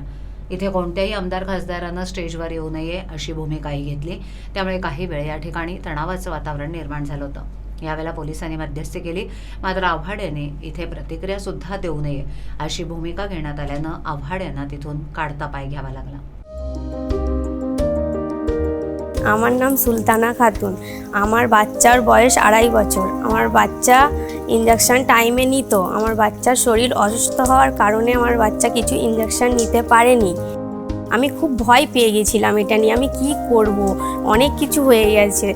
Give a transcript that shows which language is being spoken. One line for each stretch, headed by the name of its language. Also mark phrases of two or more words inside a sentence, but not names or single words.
Marathi: इथे कोणत्याही आमदार खासदारांना स्टेजवर येऊ नये अशी भूमिकाही घेतली. त्यामुळे काही वेळ या ठिकाणी तणावाचं वातावरण निर्माण झालं होतं. यावेळेला पोलिसांनी मध्यस्थी केली. मात्र आव्हाड यांनी इथे प्रतिक्रिया सुद्धा देऊ नये अशी भूमिका घेण्यात आल्यानं आव्हाड यांना तिथून काढता पाय घ्यावा लागला.
Bangla: আমার নাম সুলতানা খাতুন। আমার বাচ্চার বয়স 2.5 বছর। আমার বাচ্চা
English: injection time
Bangla: নিত। আমার বাচ্চার শরীর অসুস্থ হওয়ার কারণে আমার বাচ্চা কিছু ইনজেকশন নিতে পারেনি। আমি খুব ভয় পেয়ে গেছিলাম এটা নিয়ে, আমি কি করব, অনেক কিছু হয়ে গেছে।